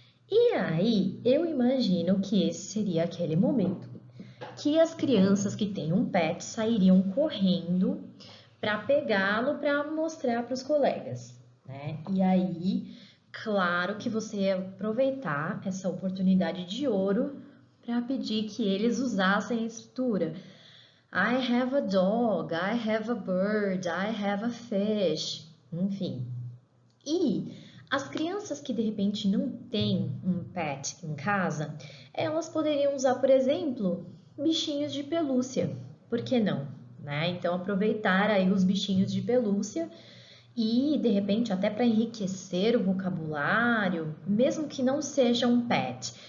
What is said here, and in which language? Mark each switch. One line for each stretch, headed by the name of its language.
Portuguese: E aí, eu imagino que esse seria aquele momento que as crianças que têm um pet sairiam correndo para pegá-lo para mostrar para os colegas, né? E aí, claro que você ia aproveitar essa oportunidade de ouro para pedir que eles usassem a estrutura.
English: I have a dog, I have a bird, I have a fish,
Portuguese: enfim. E as crianças que de repente não têm um pet em casa, elas poderiam usar, por exemplo, bichinhos de pelúcia. Por que não? Né? Então, aproveitar aí os bichinhos de pelúcia e, de repente, até para enriquecer o vocabulário, mesmo que não seja um pet.